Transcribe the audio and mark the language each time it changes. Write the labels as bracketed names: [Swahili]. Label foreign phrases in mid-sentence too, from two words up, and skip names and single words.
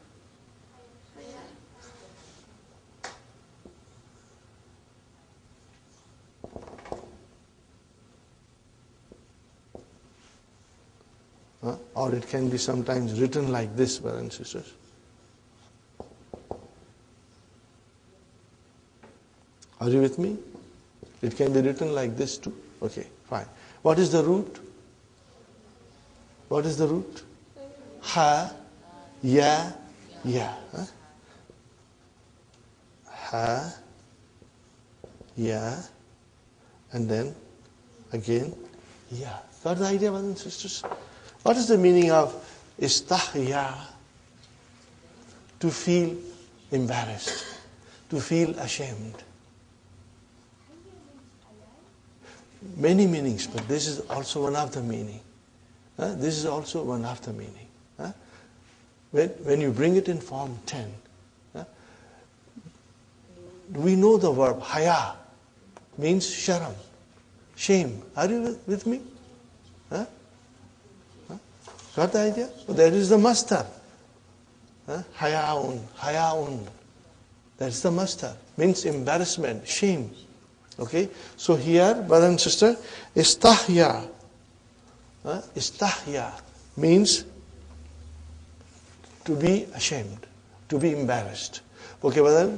[English] Or it can be sometimes written like this, brothers and sisters. Are you with me? It can be written like this too. Okay, fine. What is the root? What is the root? [Arabic] Ha, ya, ya. Ha, ya, [English] and then again, ya. Got the idea, brothers and sisters? What is the meaning of istahya? To feel embarrassed, to feel ashamed. Many meanings, but this is also one of the meaning. This is also one of the meaning. When you bring it in form 10, we know the verb haya means sharam, shame. Are you with me? Got the idea? That is the mastar. [Arabic] Hayaun, hayaun. [English] That's the mastar. Means embarrassment, shame. Okay? So here, brother and sister, istahya. Istahya means to be ashamed, to be embarrassed. Okay, brother?